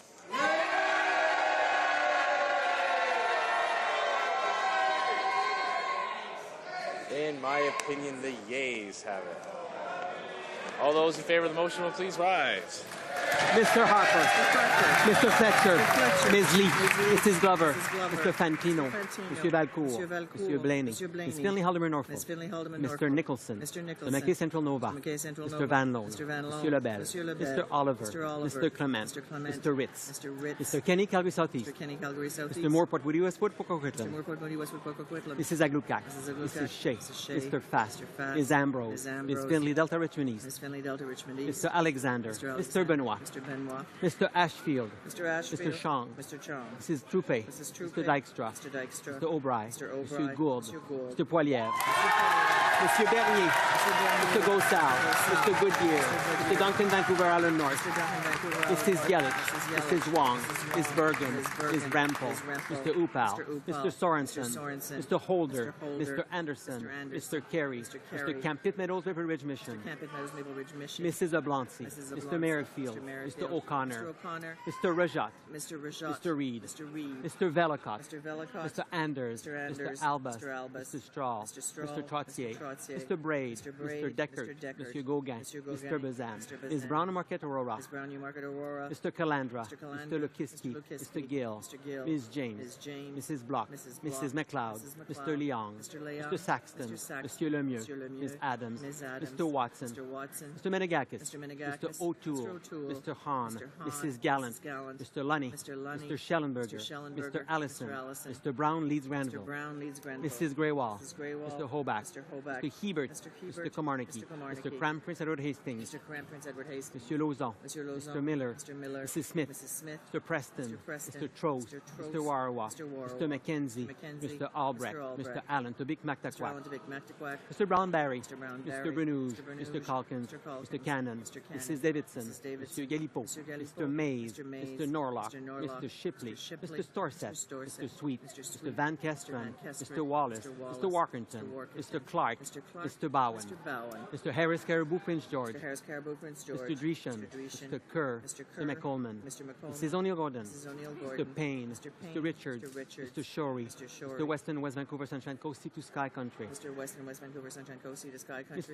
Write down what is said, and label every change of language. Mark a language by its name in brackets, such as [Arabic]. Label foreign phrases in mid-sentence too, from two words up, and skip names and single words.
[English] In my opinion, the yeas have it. All those in favor of the motion will please rise. Mr. Harper. Mr. Fletcher. Ms. Leaf. Mrs. Glover. Mr. Fantino. Monsieur Valcourt. Monsieur Blaney. Ms. Finley Haldeman Norfolk. Mr. Nicholson. The McKay Central Nova. Mr. Van Loan. Monsieur Lebel. Mr. Oliver. Mr. Clement. Mr. Ritz. Mr. Kenny Calgary Southeast. Mr. Moorport Woody Westwood Pocahontas. Mrs. Aglukat. Mrs. Shea. Mr. Fast. Ms. Ambrose. Ms. Finley Delta Richmond East. Mr. Alexander. Mr. Benoit. Benoit. Mr. Benoit. Mr. Ashfield. Mr. Ashfield. Mr. Chong. Mr. Chong. Mrs. Troupé. Mrs. Troupé. Mr. Dykstra. Mr. Dykstra. Mr. Aubry. Mr. Aubry. Mr. Gourde. Mr. Gourde. Mr. Poilievre. Mr. Bernier. Mr. Gossard. Mr. Goodyear. Mr. Duncan Vancouver Island North. Mrs. Yelich. Mrs. Wong. Ms. Bergen. Ms. Rempel. Mr. Upal. Mr. Sorensen. Mr. Holder. Mr. Anderson. Mr. Carey. Mr. Campit Meadows River Ridge Mission. Mrs. Oblancy. Mr. Merrifield. Mr. O'Connor. Mr. Rajat. Mr. Reed. Mr. Velicott. Mr. Anders. Mr. Albus. Mr. Strahl. Mr. Trottier. Mr. Braid. Mr. Deckert. Mr. Gauguin. Mr. Bazan. Ms. Brown and Marquette Aurora. Mr. Calandra. Mr. Lukiski. Mr. Gill. Ms. James. Mrs. Block. Mrs. McLeod. Mr. Leong. Mr. Saxton. Mr. Lemieux. Ms. Adams. Mr. Watson. Mr. Menegakis. Mr. O'Toole. Mr. Hahn. Mrs. Gallant. Mr. Lunny. Mr. Schellenberger. Mr. Allison. Mr. Brown Leeds Granville. Mrs. Greywall. Mr. Hobach. Mr. Hebert. Mr. Komarnicki. Mr. Cram Prince Edward Hastings. Mr. Lauzon. Mr. Miller. Mrs. Smith. Mr. Preston. Mr. Trost. Mr. Warawa. Mr. McKenzie. Mr. Albrecht. Mr. Allen. Tobik Mactaquac. Mr. Brownberry. Mr. Brenouge. Mr. Calkins. Mr. Cannon. Mrs. Davidson. Mr. Galipo. Mr. Mays. Mr. Norlock. Mr. Shipley. Mr. Storsett. Mr. Sweet. Mr. Van Kesteren. Mr. Wallace. Mr. Walkerton. Mr. Clark. Mr. Bowen. Mr. Harris Caribou Prince George. Mr. Dreeshen. Mr. Kerr. Mr. McColeman. Mrs. O'Neill Gordon. Mr. Payne. Mr. Richards. Mr. Shorey. Mr. Weston West Vancouver Sunshine Coast Sea to Sky Country. Mr. Weston West Vancouver Sunshine Coast Sea to Sky Country.